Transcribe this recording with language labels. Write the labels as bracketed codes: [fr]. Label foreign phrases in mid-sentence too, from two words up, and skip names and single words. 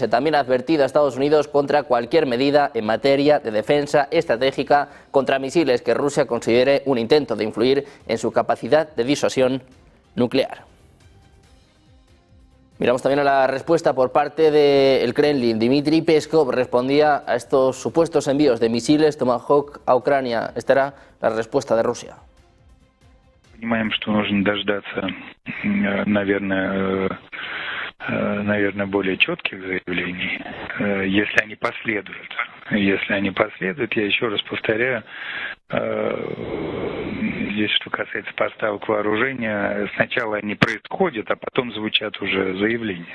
[es] También ha advertido a Estados Unidos contra cualquier medida en materia de defensa estratégica contra misiles que Rusia considere un intento de influir en su capacidad de disuasión nuclear. Miramos también a la respuesta por parte del Kremlin. Dmitry Peskov respondía a estos supuestos envíos de misiles Tomahawk a Ucrania. Esta era la respuesta de Rusia. [ru] Понимаем, что нужно дождаться, наверное, более четких заявлений, если они последуют. Если они последуют, я еще раз повторяю, здесь, что касается поставок вооружения, сначала они происходят, а потом звучат уже заявления.